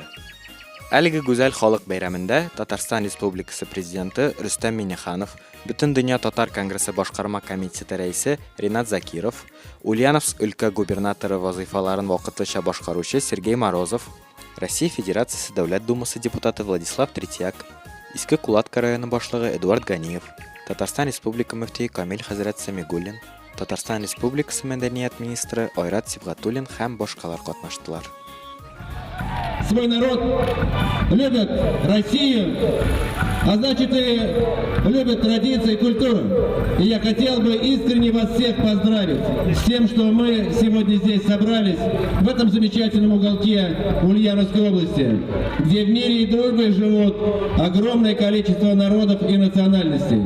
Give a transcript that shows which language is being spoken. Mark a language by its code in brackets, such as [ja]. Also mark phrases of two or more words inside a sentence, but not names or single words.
[tt] Әлеге гүзәл халык бәйрәмендә Татарстан Республикасы Президенты Рөстәм Миңнеханов, Бөтен дөнья татар конгрессы башкарма комитеты рәисе Ринат Закиров, Ульяновск өлкә губернаторы вазыйфаларын вакытлыча башкаручы Сергей Морозов, Россия Федерациясе Дәүләт Думасы депутаты Владислав Третьяк, Иске Кулатка районы башлыгы Эдуард Ганиев, Татарстан Республика мөфтие Камил хәзрәт Самигуллин, Татарстан Республикасы мәдәният министры Айрат Сибгатуллин һәм башкалар катнаштылар. [ru] Свой народ любит Россию, а значит и любит традиции и культуру. И я хотел бы искренне вас всех поздравить с тем, что мы сегодня здесь собрались, в этом замечательном уголке Ульяновской области, где в мире и дружбе живут огромное количество народов и национальностей.